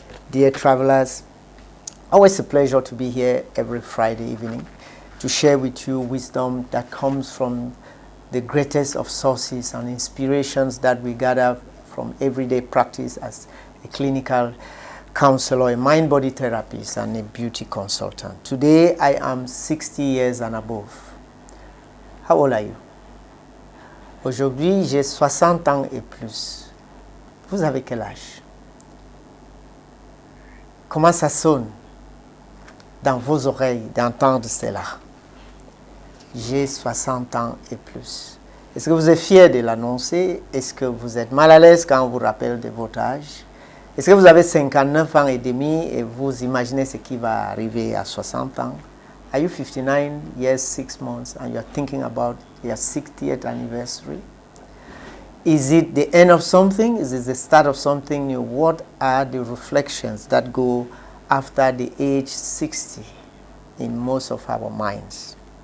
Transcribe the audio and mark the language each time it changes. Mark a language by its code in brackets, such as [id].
[en] Dear travelers, always a pleasure to be here every Friday evening to share with you wisdom that comes from the greatest of sources and inspirations that we gather from everyday practice as a clinical counselor, a mind-body therapist, and a beauty consultant. Today, I am 60 years and above. How old are you? [fr] Aujourd'hui, j'ai 60 ans et plus. Vous avez quel âge? Comment ça sonne dans vos oreilles d'entendre cela? J'ai 60 ans et plus. Est-ce que vous êtes fier de l'annoncer? Est-ce que vous êtes mal à l'aise quand on vous rappelle de votre âge? Est-ce que vous avez 59 ans et demi et vous imaginez ce qui va arriver à 60 ans? [en] Are you 59 years, 6 months, and you're thinking about your 60th anniversary? Is it the end of something? Is it the start of something new? What are the reflections that go after the age 60 in most of our minds?